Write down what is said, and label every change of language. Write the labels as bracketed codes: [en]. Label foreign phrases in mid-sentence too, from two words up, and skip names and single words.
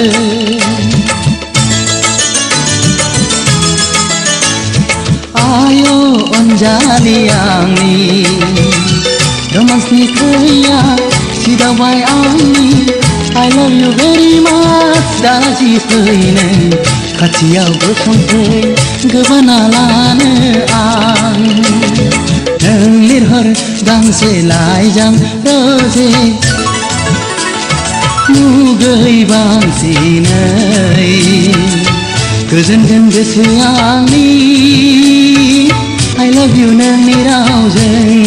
[brx] आय' अनजालि आंनि रोमान्सनि खैया सिदावबाय आंनि [en] I love you very much [brx] दाजि फै नों खाथियाव बोखांफै गोबाना लानो आं नों लिरहर गांसे लाइजां रोजे मुगै बांसिनै गोजोनगोन गोसो आंनि [en] I love you [brx] नोंनि रावजों